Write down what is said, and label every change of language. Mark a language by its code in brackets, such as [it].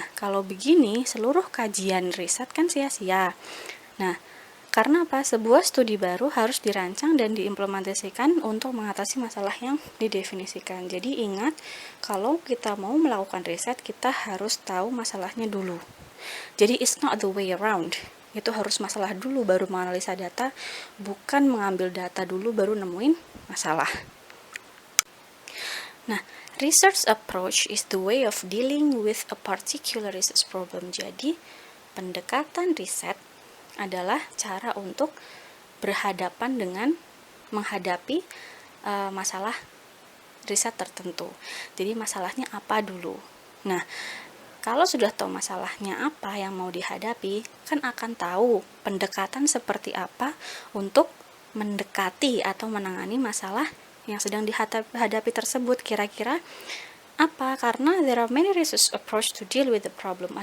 [id] Nah, kalau begini, seluruh kajian riset kan sia-sia. Nah, karena apa? Sebuah studi baru harus dirancang dan diimplementasikan untuk mengatasi masalah yang didefinisikan. Jadi ingat, kalau kita mau melakukan riset, kita harus tahu masalahnya dulu. Jadi [en] it's not the way around. [id] Itu harus masalah dulu baru menganalisa data, bukan mengambil data dulu baru nemuin masalah. [en] Nah, research approach is the way of dealing with a particular research problem. [id] Jadi, pendekatan riset adalah cara untuk berhadapan dengan menghadapi masalah riset tertentu. Jadi, masalahnya apa dulu? Nah, kalau sudah tahu masalahnya apa yang mau dihadapi, kan akan tahu pendekatan seperti apa untuk mendekati atau menangani masalah yang sedang dihadapi tersebut. Kira-kira apa? [en] Karena there are many research approach to deal with the problem.